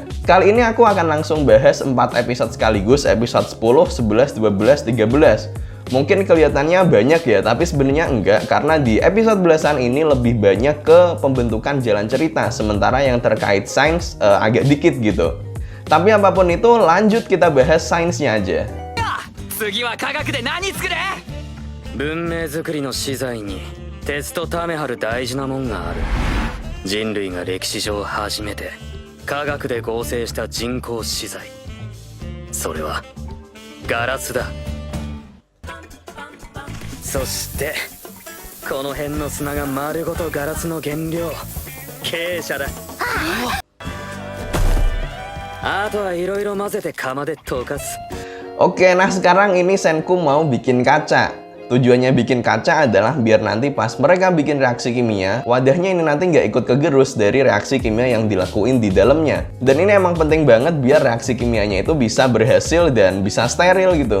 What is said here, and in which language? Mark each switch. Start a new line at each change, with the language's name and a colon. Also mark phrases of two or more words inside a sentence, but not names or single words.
Indonesian: Kali ini aku akan langsung bahas 4 episode sekaligus, episode 10, 11, 12, 13. Mungkin kelihatannya banyak ya, tapi sebenarnya enggak, karena di episode belasan ini lebih banyak ke pembentukan jalan cerita, sementara yang terkait sains agak dikit gitu. Tapi apapun itu, lanjut kita bahas sainsnya aja.
Japanese: 次は科学で何作れ。文明づくりの資材に鉄とタメ張る大事なもんがある。人類が歴史上初めて科学で合成した人工資材、それはガラスだ。そしてこの辺の砂が丸ごとガラスの原料、珪砂だ。あとはいろいろ混ぜて釜で溶かす。
Indonesian: Oke, nah sekarang ini Senku mau bikin kaca. Tujuannya bikin kaca adalah biar nanti pas mereka bikin reaksi kimia, wadahnya ini nanti nggak ikut kegerus dari reaksi kimia yang dilakuin di dalamnya. Dan ini emang penting banget biar reaksi kimianya itu bisa berhasil dan bisa steril gitu.